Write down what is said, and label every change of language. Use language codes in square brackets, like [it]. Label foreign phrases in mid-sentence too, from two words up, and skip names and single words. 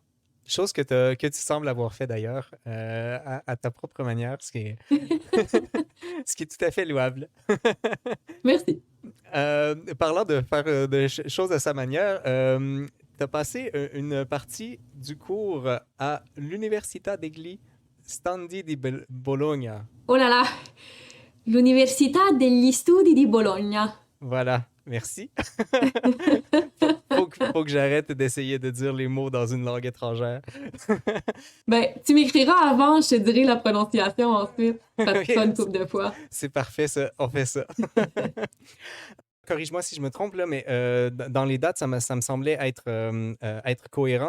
[fr] Chose que tu sembles avoir fait d'ailleurs à ta propre manière, ce qui est tout à fait louable. Merci. Parlant de faire choses à sa manière, tu as passé une partie du cours à l'Università degli Studi di Bologna. Oh là là, l'Università degli Studi di Bologna. Voilà, merci. Faut que j'arrête d'essayer de dire les mots dans une langue étrangère. Ben, tu m'écriras avant, je te dirai la prononciation ensuite. Ça te fera une Ok, couple de fois. c'est parfait, ça. On fait ça. Corrige-moi si je me trompe, là, mais dans les dates, ça me semblait être cohérent.